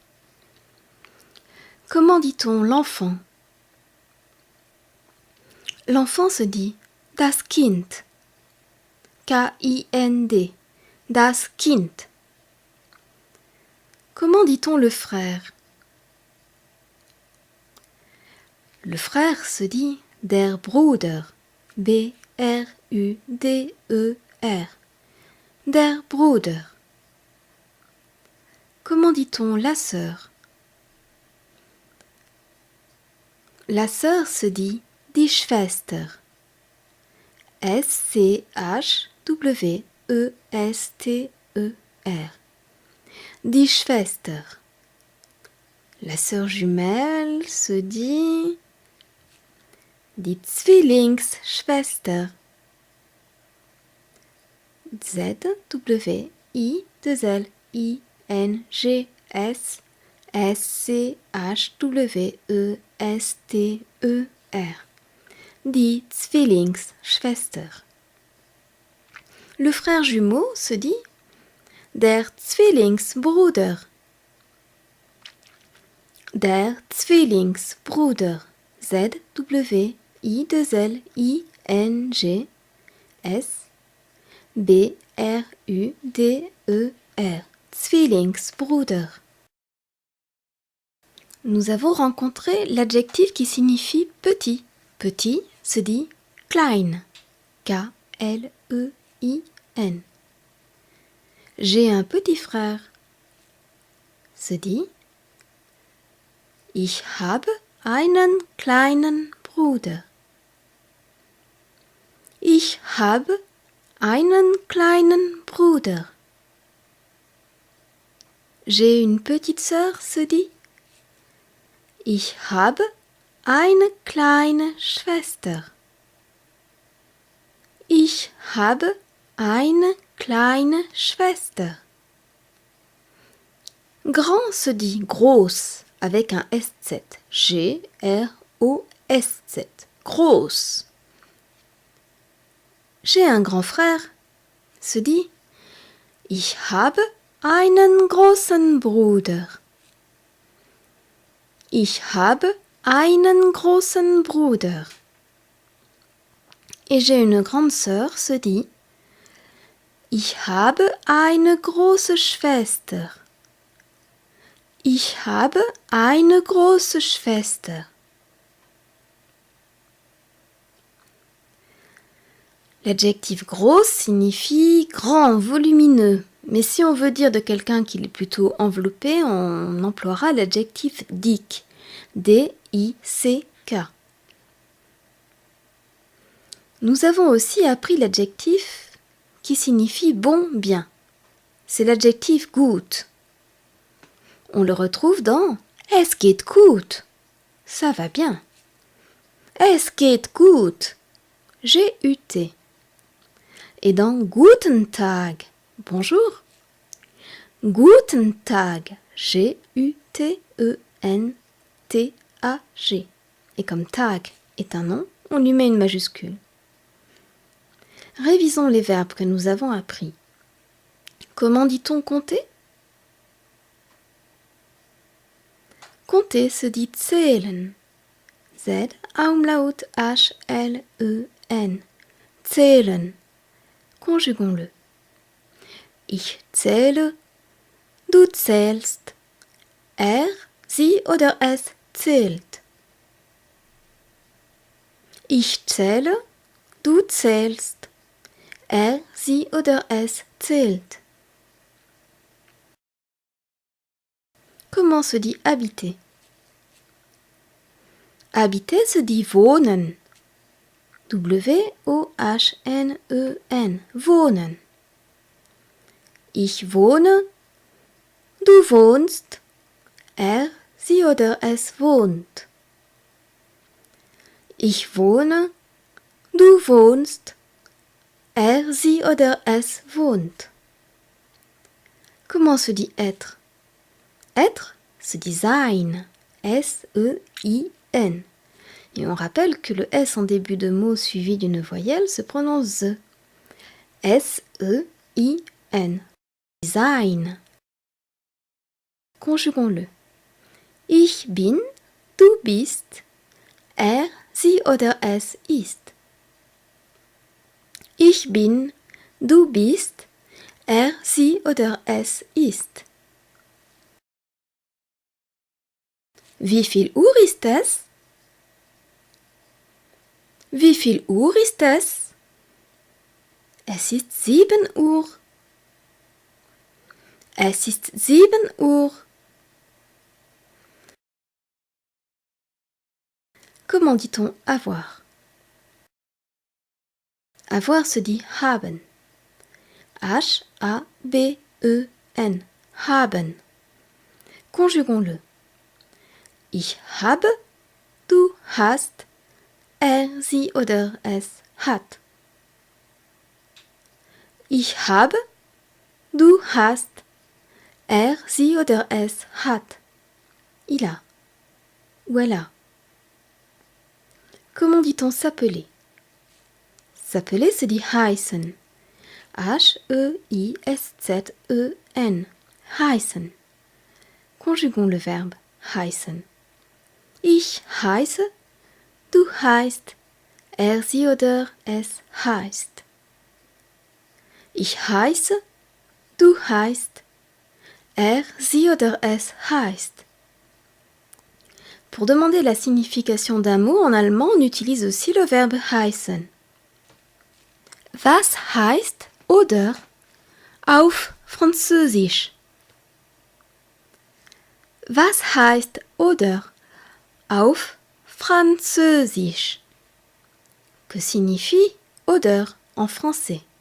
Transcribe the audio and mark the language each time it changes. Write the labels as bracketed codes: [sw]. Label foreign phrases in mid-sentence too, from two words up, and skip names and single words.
[fr] Comment dit-on l'enfant? L'enfant se dit [de] das Kind, [fr] K-I-N-D, [de] das Kind. [fr] Comment dit-on le frère? Le frère se dit [de] der Bruder, [fr] B-R-U-D-E-R, [de] der Bruder. [fr] Comment dit-on la sœur? La sœur se dit [de] die Schwester, S-C-H-W-E-S-T-E-R, die Schwester. [fr] La sœur jumelle se dit [de] die Zwillingsschwester, Z-W-I-L-L-I-N-G-S S-C-H-W-E-S-T-E-R, die Zwillingsschwester. [fr] Le frère jumeau se dit [de] der Zwillingsbruder, der Zwillingsbruder, Z-W-I-L-L-I-N-G-S B-R-U-D-E-R, Zwillingsbruder. [fr] Nous avons rencontré l'adjectif qui signifie petit. Petit se dit klein, K-L-E-I-N. J'ai un petit frère se dit [de] ich habe einen kleinen Bruder. Ich habe einen kleinen Bruder. [fr] J'ai une petite sœur se dit [de] ich habe eine kleine Schwester. Ich habe eine kleine Schwester. [fr] Grand se dit groß avec un SZ. [de] G-R-O-S-Z. Groß. [fr] J'ai un grand frère se dit [de] ich habe einen großen Bruder. Ich habe einen großen Bruder. [fr] Et j'ai une grande sœur se dit [de] ich habe eine große Schwester. Ich habe eine große Schwester. [fr] L'adjectif gros signifie grand, volumineux. Mais si on veut dire de quelqu'un qu'il est plutôt enveloppé, on emploiera l'adjectif dick, D-I-C-K. Nous avons aussi appris l'adjectif qui signifie bon, bien. C'est l'adjectif gut. On le retrouve dans [de] Es geht gut. [fr] Ça va bien. [de] Es geht gut. [fr] G-U-T. Et dans [de] Guten Tag. Bonjour. Guten Tag. G-U-T-E-N-T-A-G. [fr] Et comme Tag est un nom, on lui met une majuscule. Révisons les verbes que nous avons appris. Comment dit-on compter? Compter se dit zählen. [de] Z-Umlaut H-L-E-N. Zählen. Conjuguons-le. Ich zähle, du zählst. Er, sie oder es zählt. Ich zähle, du zählst. Er, sie oder es zählt. [fr] Comment se dit habiter? Habiter se dit wohnen. [de] W-O-H-N-E-N. Wohnen. Ich wohne, du wohnst, er, sie oder es wohnt. Ich wohne, du wohnst, er, sie oder es wohnt. [fr] Comment se dit être? Être se dit sein, S-E-I-N. Et on rappelle que le S en début de mot suivi d'une voyelle se prononce Z. [de] S-E-I-N. Sein. [fr] Conjuguons-le. [de] Ich bin, du bist, er, sie oder es ist. Ich bin, du bist, er, sie oder es ist. Wie viel Uhr ist es? Wie viel Uhr ist es? Es ist 7 Uhr. Es ist 7 Uhr. [fr] Comment dit-on avoir? Avoir se dit haben. [de] H-A-B-E-N. Haben. [fr] Conjuguons-le. [de] Ich habe, du hast, er, sie oder es hat. Ich habe, du hast, er, sie oder es hat. [fr] Il a. Ou elle a. Comment dit-on s'appeler? S'appeler se dit heißen. [de] H-E-I-S-Z-E-N. Heißen. [fr] Conjuguons le verbe heißen. [de] Ich heiße, du heißt, er, sie oder es heißt. Ich heiße, du heißt, er, sie oder es heißt. [fr] Pour demander la signification d'un mot en allemand, on utilise aussi le verbe heißen. [de] Was heißt oder auf Französisch? Was heißt oder auf Französisch? [fr] Que signifie oder en français?